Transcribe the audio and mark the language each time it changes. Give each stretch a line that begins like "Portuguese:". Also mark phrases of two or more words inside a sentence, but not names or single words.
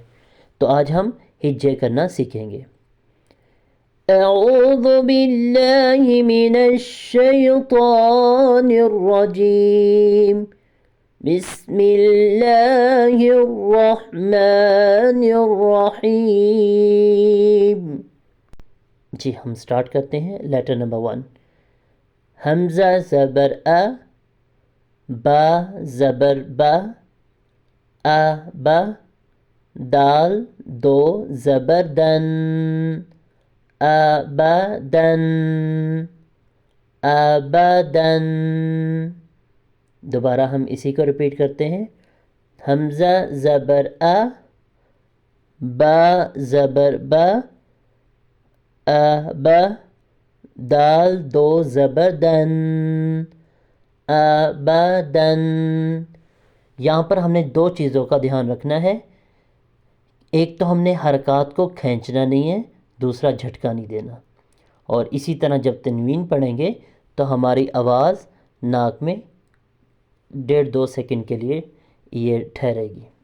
Urdu: تو آج ہم ہجے کرنا سیکھیں گے۔
Arabic: اعوذ باللہ من الشیطان الرجیم، بسم اللہ الرحمن الرحیم۔
Urdu: جی ہم سٹارٹ کرتے ہیں۔
English: letter number
Urdu: 1، حمزہ زبر ا، با زبر با، با، دال دو زبر دن، ابدن، ابدن۔ دوبارہ ہم اسی کو ریپیٹ کرتے ہیں۔ حمزہ زبر ا، با زبر با، با، دال دو زبر دن، ابدن۔ یہاں پر ہم نے دو چیزوں کا دھیان رکھنا ہے، ایک تو ہم نے حرکات کو کھینچنا نہیں ہے، دوسرا جھٹکا نہیں دینا، اور اسی طرح جب تنوین پڑھیں گے تو ہماری آواز ناک میں 1.5-2 سیکنڈ کے لیے یہ ٹھہرے گی۔